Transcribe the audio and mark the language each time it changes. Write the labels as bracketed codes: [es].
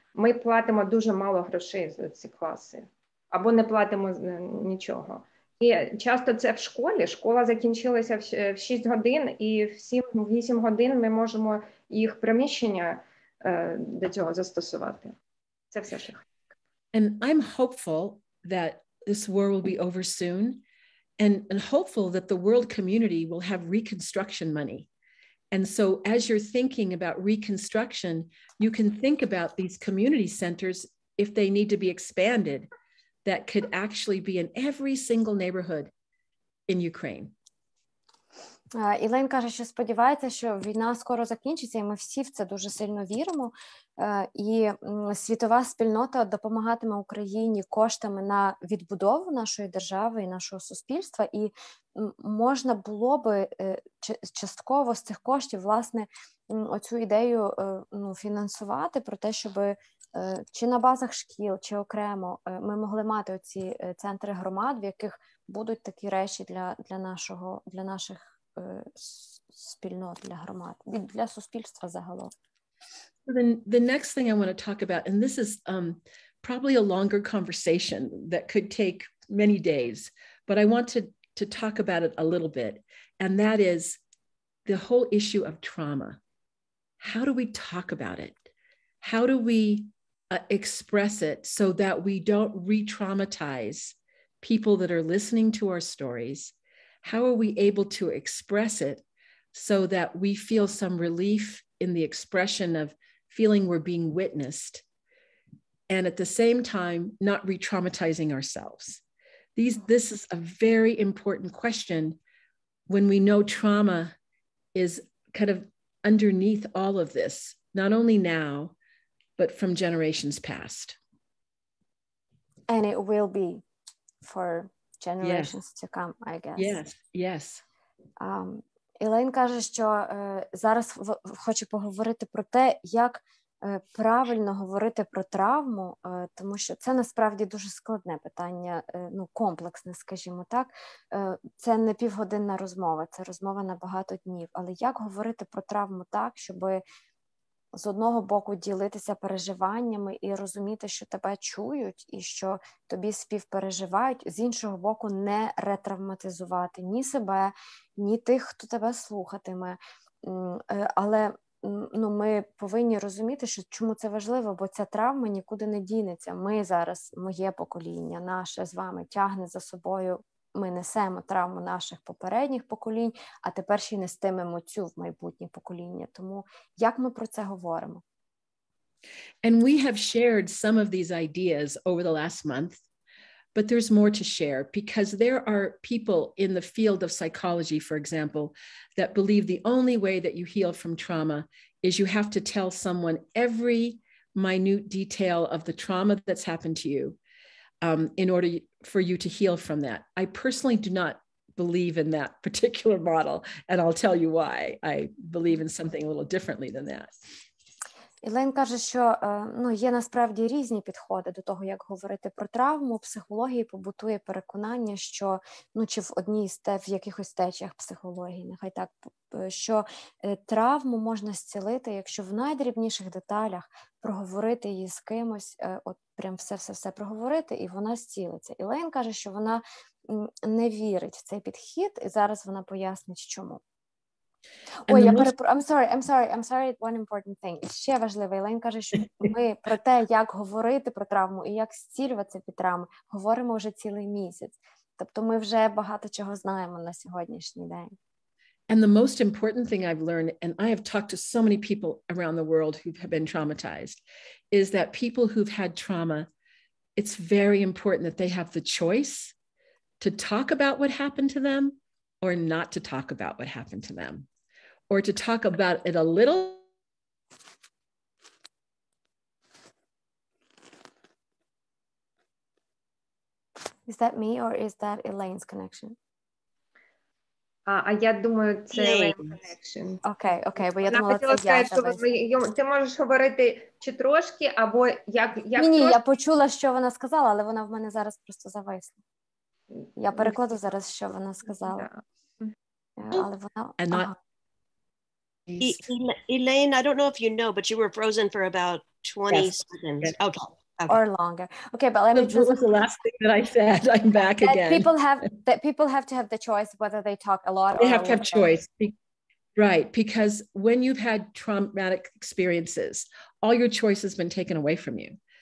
[uk] Ми платимо дуже мало грошей за ці класи. Або не платимо нічого. І часто це в школі. Школа закінчилася в 6 годин, і в 7-8 годин ми можемо їх приміщення до цього застосувати. Це все, що. [en] And I'm hopeful that this war will be over soon. And hopeful that the world community will have reconstruction money. And so as you're thinking about reconstruction, you can think about these community centers, if they need to be expanded, that could actually be in every single neighborhood in Ukraine. [uk] Ілейн каже, що сподівається, що війна скоро закінчиться, і ми всі в це дуже сильно віримо. І світова спільнота допомагатиме Україні коштами на відбудову нашої держави і нашого суспільства. І можна було би частково з цих коштів, власне, оцю ідею фінансувати, про те, щоб чи на базах шкіл, чи окремо ми могли мати оці центри громад, в яких будуть такі речі для наших спільнот, для громад, для суспільства загалом. [en] The next thing I want to talk about, and this is probably a longer conversation that could take many days, but I want to talk about it a little bit, and that is the whole issue of trauma. How do we talk about it? How do we express it so that we don't re-traumatize people that are listening to our stories? How are we able to express it so that we feel some relief in the expression of feeling we're being witnessed, and at the same time, not re-traumatizing ourselves? This is a very important question when we know trauma is kind of underneath all of this, not only now, but from generations past. And it will be for generations to come, I guess. Yes. [uk] Ілейн каже, що зараз хоче поговорити про те, як правильно говорити про травму, тому що це насправді дуже складне питання, комплексне, скажімо так. Це не півгодинна розмова, це розмова на багато днів. Але як говорити про травму так, щоб з одного боку ділитися переживаннями і розуміти, що тебе чують і що тобі співпереживають, з іншого боку не ретравматизувати ні себе, ні тих, хто тебе слухатиме. Але ми повинні розуміти, що чому це важливо, бо ця травма нікуди не дінеться. Ми зараз, моє покоління, наше з вами, тягне за собою, ми несемо травму наших попередніх поколінь, а тепер ще й нестимемо цю в майбутнє покоління. Тому як ми про це говоримо? [en] And we have shared some of these ideas over the last month, but there's more to share because there are people in the field of psychology, for example, that believe the only way that you heal from trauma is you have to tell someone every minute detail of the trauma that's happened to you in order for you to heal from that. I personally do not believe in that particular model, and I'll tell you why. I believe in something a little differently than that. [uk] Елейн каже, що є насправді різні підходи до того, як говорити про травму. У психології побутує переконання, що чи в якихось течіях психології, нехай так, що травму можна зцілити, якщо в найдрібніших деталях проговорити її з кимось, от прям все проговорити, і вона зцілиться. Елейн каже, що вона не вірить в цей підхід, і зараз вона пояснить, чому. [en] Ой, I'm sorry, one important thing. [uk] І ще важливо, Елейн каже, що ми про те, як говорити про травму і як зцілюватися від травми, говоримо вже цілий місяць. Тобто ми вже багато чого знаємо на сьогоднішній день. [en] And the most important thing I've learned, and I have talked to so many people around the world who have been traumatized, is that people who've had trauma, it's very important that they have the choice to talk about what happened to them or not to talk about what happened to them, or to talk about it a little. Is that me or is that Elaine's connection? [uk] А я думаю, це Elaine connection. Окей, бо я думала, це я. Ти можеш говорити чи трошки, або як Ні, трошки. я почула, що вона сказала, але вона в мене зараз просто зависла. Я перекладу зараз, що вона сказала. Але вона... [en] Elaine, I don't know if you know, but you were frozen for about 20 seconds. Yes. Okay. Or longer. Okay, but let me What was the last thing that I said? I'm back again. People have to have the choice whether they talk a lot. They have to have choice. Right, because when you've had traumatic experiences, all your choice has been taken away from you.